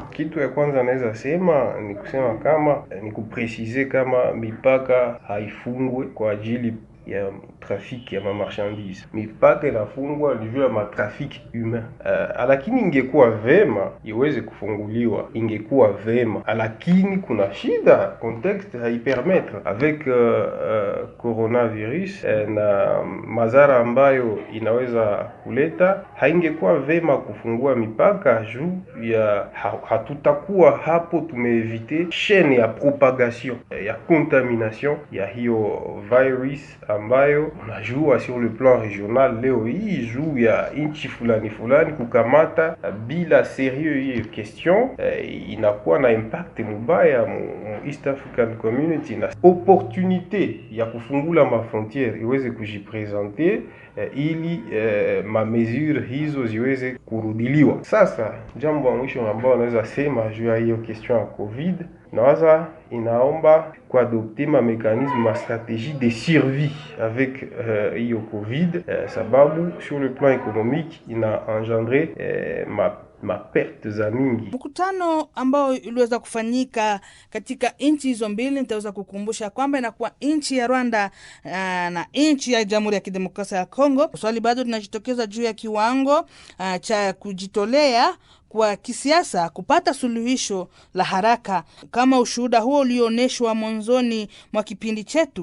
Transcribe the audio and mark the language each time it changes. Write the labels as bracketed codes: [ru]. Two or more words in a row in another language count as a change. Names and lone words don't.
[sw] Kitu ya kwanza naweza sema ni kusema kama ni kupreciser kama mipaka haifungwe kwa ajili ya trafiki ya marchandise. Mipaka inafungwa juu ya matrafiki humain. Lakini ingekuwa vema iweze kufunguliwa, ingekuwa vema. Lakini kuna shida, contexte haipermettre avec coronavirus na madhara ambayo inaweza kuleta, haingekuwa vema kufungua mipaka juu ya hatutakuwa hapo tumeevite chaîne ya propagation ya contamination ya hiyo virus ambayo unajua [fr] sur le plan regional [sw] leo hii juu ya inchi fulani kukamata bila sérieux hii question inakuwa na impact mubaya mu East African Community, na opportunité ya kufungula ma frontière iweze kujipresenter ili ma mesure hizo ziweze kurudiliwa. Sasa jambo la mwisho ambalo naweza sema juu ya hiyo question ya COVID, nawaza inaomba kuadopte ma mécanisme, ma [fr] stratégie de survie avec [sw] hiyo COVID, sababu [fr] sur le plan économique [sw] ina engendré ma maperte za mingi. Mkutano ambao uliweza kufanyika katika nchi hizo mbili, nitaweza kukumbusha kwamba inakuwa nchi ya Rwanda na nchi ya Jamhuri ya Kidemokrasia ya Kongo. Swali bado linajitokeza juu ya kiwango cha kujitolea kwa kisiasa kupata suluhisho la haraka, kama ushuhuda huo ulioonyeshwa mwanzoni mwa kipindi chetu.